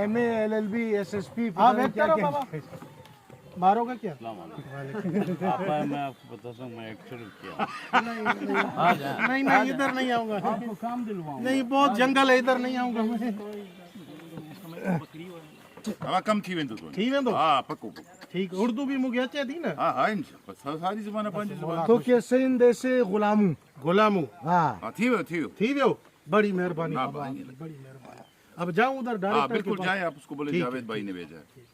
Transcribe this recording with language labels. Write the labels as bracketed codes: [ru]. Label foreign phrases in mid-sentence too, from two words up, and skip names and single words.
[en] MA LLB SSP [ur] آپ ایکٹر ہو بابا ماروگے کیا میں آپ کو بتاتا ہوں میں ایکٹر کیا نہیں نہیں ادھر نہیں آؤں گا آپ کو کام دلواؤں نہیں بہت جنگل ہے ادھر نہیں آؤں گا میں [sd] बाबा कम थी वेंदो तो थी वेंदो हाँ पक्को पक्को ठीक उर्दू भी मूंखे अचे थी न हाँ हाँ इंशाल्लाह सारी ज़बान पंहिंजी ज़बान [ur] تو کے سندھ سے گلامو गुलामू हाँ [sd] हाँ थी वियो थी वियो बड़ी मेहरबानी [ur] हाँ, बाबा बड़ी آپ کی، بڑی مہربانی اب جاؤں ادھر हाँ ڈائریکٹر کے बिल्कुल पास جائے آپ اس کو بولے ٹھیک ہے, جاوید بھائی نے بھیجا ہے